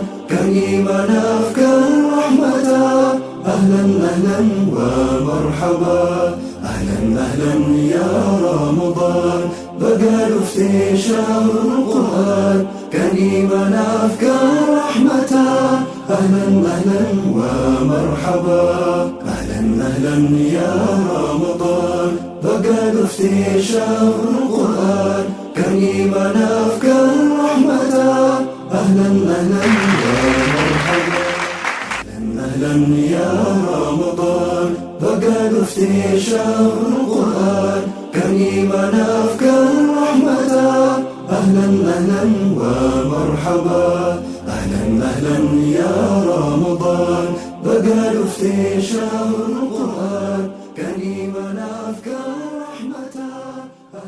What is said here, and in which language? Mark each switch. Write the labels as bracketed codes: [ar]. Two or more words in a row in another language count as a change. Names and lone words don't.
[om] Kan imaanaaf kan rahmataa. [ar] أهلا أهلا ومرحبا أهلا أهلا يا رمضان. [om] Baga dhuftee [ar] شهر القرآن. [om] Kan imaanaaf kan rahmataa. [ar] أهلا أهلا ومرحبا أهلا أهلا يا رمضان. [om] Baga dhuftee [ar] شهر القرآن. [om] Kan imaanaaf kan rahmataa. [ar] أهلا أهلا يا مرحبا أهلا أهلا يا رمضان. [om] Baga dhuftee [ar] شهر القرآن. [om] Kan imaanaaf kan rahmataa. [ar] أهلا أهلا ومرحبا أهلا أهلا يا رمضان. [om] Baga dhuftee [ar] شهر القرآن. [om] Kan imaanaaf kan rahmataa.